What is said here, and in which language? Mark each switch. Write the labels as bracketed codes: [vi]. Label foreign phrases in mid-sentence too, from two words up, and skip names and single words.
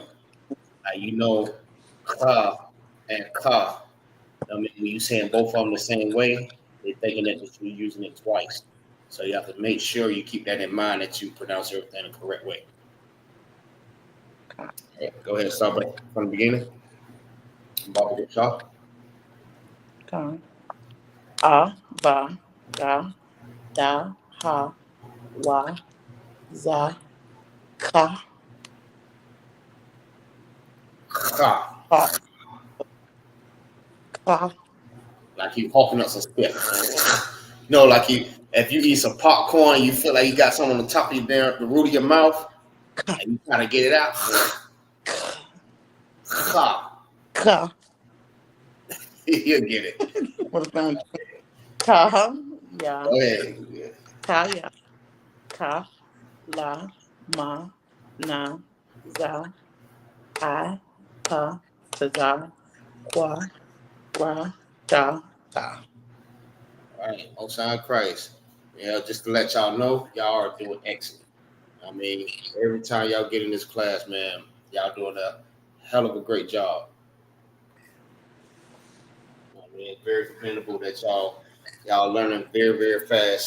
[en] Like, you know, ka and ka. I mean, when you saying both of them the same way, they're thinking that you're using it twice. So you have to make sure you keep that in mind that you pronounce everything the correct way. Okay, go ahead and start from the beginning. About to get shot. Ka. A, ba, ga, da, ha, wa, za, ka. Ka. Ka. Ka. Like you hawking up some spit. No, like if you eat some popcorn, you feel like you got something on the top of the root of your mouth, and you kind of get it out. Ka. Ka. You'll get it. What's that? Ka. Ya. Go ahead. Ka. Ya. Ka. La. Ma. Na. Za. I. Pa. Za. Kwa. Ra. Da. Da. All right, outside Christ. Yeah, just to let y'all know, y'all are doing excellent. I mean, every time y'all get in this class, man, y'all doing a hell of a great job. I mean, it's very commendable that y'all learning very, very fast.